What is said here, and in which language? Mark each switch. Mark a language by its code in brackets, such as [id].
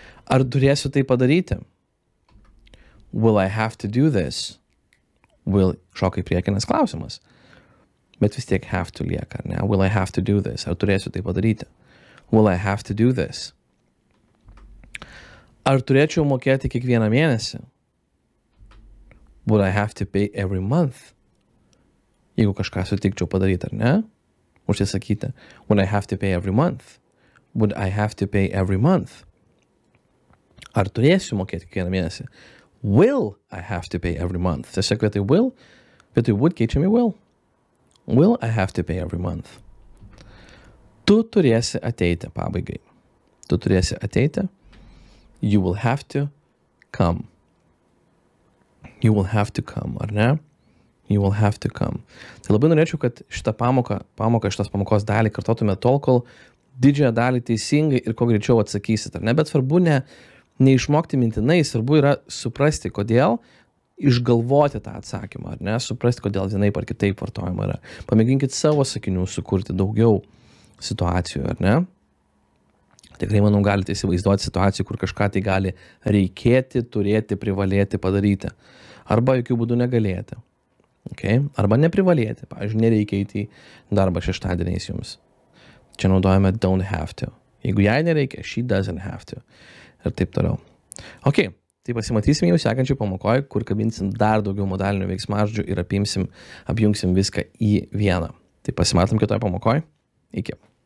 [lt] Ar turėsiu tai padaryti? [en] Will I have to do this? [lt] Will šoka į priekinės klausimas. Bet vis tiek have to lieka, ne? [en] Will I have to do this? [lt] Ar turėsiu tai padaryti? [en] Will I have to do this? [lt] Ar turėčiau mokėti kiekvieną mėnesį? [en] Would I have to pay every month? [lt] Jeigu kažką sutikčiau padaryti, ar ne? Užsisakyti. [en] Would I have to pay every month? Would I have to pay every month? [lt] Ar turėsiu mokėti kiekvieną mėnesį? [en] Will I have to pay every month? [lt] Tiesiog vietoj will, vietoj would keičiame will. [en] Will I have to pay every month? [lt] Tu turėsi ateiti pabaigai. Tu turėsi ateiti. [en] You will have to come. You will have to come, [lt] ar ne? [en] You will have to come. [lt] Tai labai norėčiau, kad šitą šitos pamokos dalį kartotume tol, kol didžiąją dalį teisingai ir kuo greičiau atsakysit, ar ne? Bet svarbu neišmokti mintinai, svarbu yra suprasti, kodėl, išgalvoti tą atsakymą, ar ne? Suprasti, kodėl vienaip ar kitaip vartojama yra. Pamėginkit savo sakinių sukurti daugiau situacijų, ar ne? Tikrai, manau, galite įsivaizduoti situacijų, kur kažką tai gali reikėti, turėti, privalėti padaryti. Arba jokių būdų negalėti. Okay? Arba neprivalėti. Pavyzdžiui, nereikia eiti į darbą šeštadieniais jums. Čia naudojame don't have to. Jeigu jai nereikia, she doesn't have to. Ir taip toliau. Ok, tai pasimatysime jau sekančiai pamokoje, kur kabinsim dar daugiau modalinių veiksmažodžių ir apjungsim viską į vieną. Tai pasimatom kitoje pamokoje. Iki.